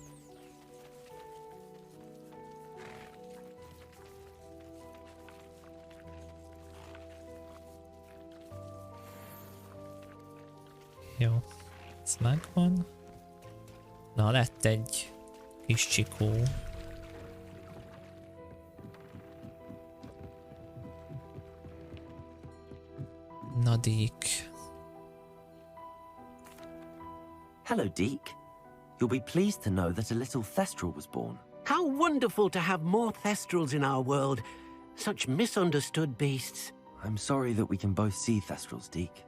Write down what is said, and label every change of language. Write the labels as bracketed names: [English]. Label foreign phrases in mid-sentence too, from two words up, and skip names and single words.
[Hungarian] Jó, ez megvan. Na, lett egy kis csikó. Na, Deke. [English] Hello, Deke. You'll be pleased to know that a little Thestral was born. How wonderful to have more Thestrals in our world. Such misunderstood beasts. I'm sorry that we can both see Thestrals, Deke.